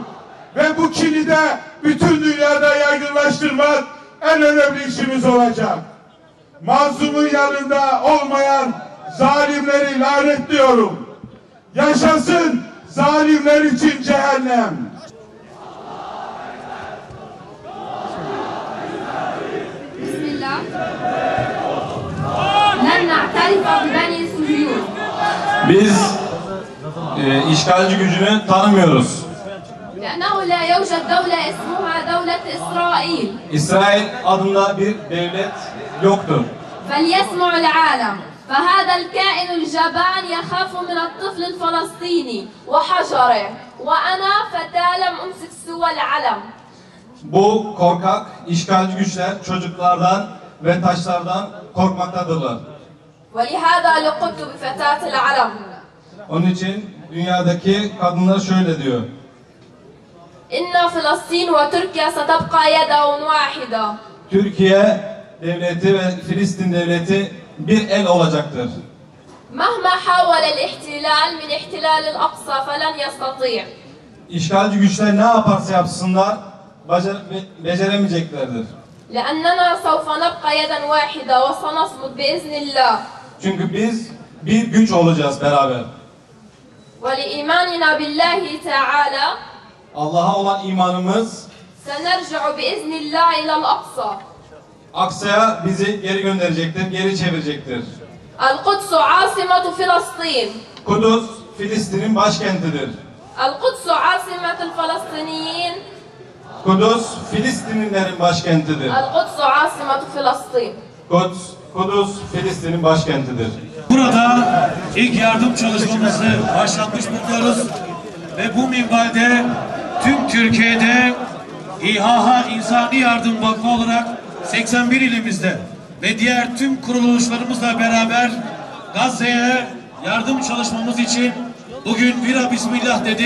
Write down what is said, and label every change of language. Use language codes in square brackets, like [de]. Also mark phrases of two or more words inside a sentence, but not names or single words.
[tr] Ve bu kini de bütün dünyada yaygınlaştırmak en önemli işimiz olacak. Mazlumun yanında olmayan zalimleri lanetliyorum. Yaşasın zalimler için cehennem. Bismillah. [ar] لن نعترف ببني سوريون. [tr] Biz işgalci gücünü tanımıyoruz. [ar] لأنه لا يوجد دولة اسمها دولة إسرائيل. [tr] İsrail adında bir devlet yoktur. [ar] فليسمع العالم. فهذا الكائن الجبان يخاف من الطفل الفلسطيني وحجره وأنا فتاة لم أمسك سوى العلم. [tr] Bu korkak işgalci güçler çocuklardan ve taşlardan korkmaktadırlar. [ar] ولهذا لقبت بفتاة العلم. [tr] Onun için dünyadaki kadınlar şöyle diyor. [ar] إن فلسطين وتركيا ستبقى يد واحدة. [tr] Türkiye devleti ve Filistin devleti bir el olacaktır. [ar] مهما حاول الاحتلال من احتلال الأقصى فلن يستطيع. [tr] İşgalci güçler ne yaparsa yapsınlar beceremeyeceklerdir. [ar] لأننا سوف نبقى يدا واحدة وسنصمد بإذن الله. [tr] Çünkü biz bir güç olacağız beraber. [ar] ولإيماننا بالله تعالى [tr] Allah'a olan imanımız [ar] سنرجع بإذن الله إلى الأقصى. [tr] Aksa'ya bizi geri gönderecektir, geri çevirecektir. [ar] القدس عاصمة فلسطين. [tr] Kudüs, Filistin'in başkentidir. [ar] القدس عاصمة الفلسطينيين. [tr] Kudüs, Filistinlilerin başkentidir. [ar] القدس عاصمة فلسطين. [tr] Kudüs, Filistin'in başkentidir. Burada ilk yardım çalışmamızı başlatmış bulunuyoruz ve bu minvalde tüm Türkiye'de İHH İnsani Yardım Vakfı olarak 81 ilimizde ve diğer tüm kuruluşlarımızla beraber Gazze'ye yardım çalışmamız için bugün Vira Bismillah dedik.